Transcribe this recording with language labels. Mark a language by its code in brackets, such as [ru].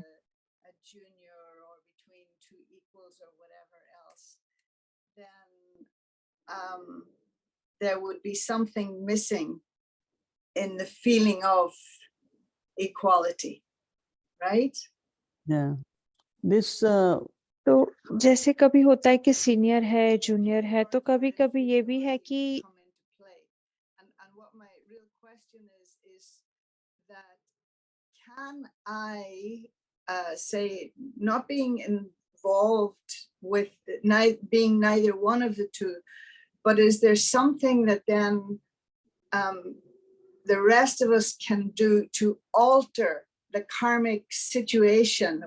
[en] a junior, or between two equals or whatever else, then there would be something missing in the feeling of equality, right? Yeah. This [hi] तो जैसे कभी होता है कि senior है, junior है, तो कभी-कभी ये भी है कि [en] come into play. And what my real question is that can I say, not being involved with being neither one of the two, but is there something that then the rest of us can do to alter the karmic situation?